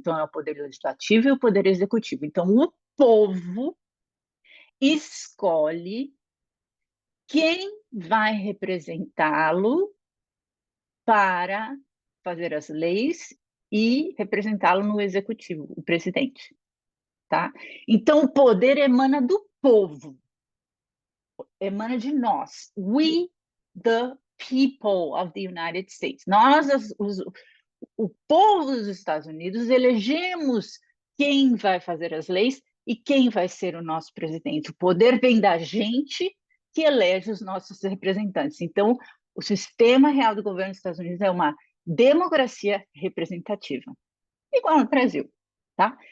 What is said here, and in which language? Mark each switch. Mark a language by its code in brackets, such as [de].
[pt] Então, é o poder legislativo e o poder executivo. Então, o povo escolhe quem vai representá-lo para fazer as leis e representá-lo no executivo, o presidente. Tá? Então, o poder emana do povo, emana de nós. [en] We, the people of the United States. [pt] Nós, o povo dos Estados Unidos, elegemos quem vai fazer as leis e quem vai ser o nosso presidente. O poder vem da gente que elege os nossos representantes. Então, o sistema real do governo dos Estados Unidos é uma democracia representativa, igual no Brasil, tá?